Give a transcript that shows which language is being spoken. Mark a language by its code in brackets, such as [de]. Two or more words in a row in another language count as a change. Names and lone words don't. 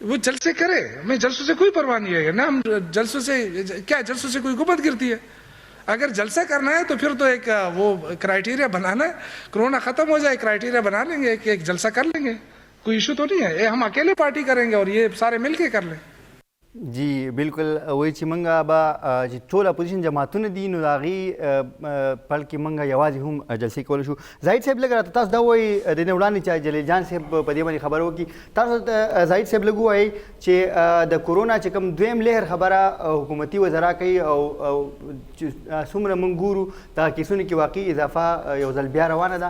[ur] وہ جلسے کرے، ہمیں جلسوں سے کوئی پرواہ نہیں ہے نا. ہم جلسوں سے کیا، جلسوں سے کوئی حکومت گرتی ہے؟ اگر جلسہ کرنا ہے تو پھر تو ایک وہ کرائٹیریا بنانا ہے، کرونا ختم ہو جائے کرائٹیریا بنا لیں گے، ایک جلسہ کر لیں گے، کوئی ایشو تو نہیں ہے. ہم اکیلے پارٹی کریں گے اور یہ سارے مل کے کر لیں. جی بالکل، [ps] وایي چې موږ به چې ټول اپوزیشن جماعتونه دي نو د هغې پل کې موږ یوازې هم جلسې کولی شو. زاهد صاحب لږ راته تاسو دا وایي د دې نه وړاندې چې جلیل جان صاحب په دې باندې خبره وکړي، تاسو ته زاهد صاحب لږ ووایي چې د کورونا چې کوم دویم لهر خبره حکومتي وزرا کوي او څومره موږ ګورو دغه کیسونو کې واقعي اضافه یو ځل بیا روانه ده.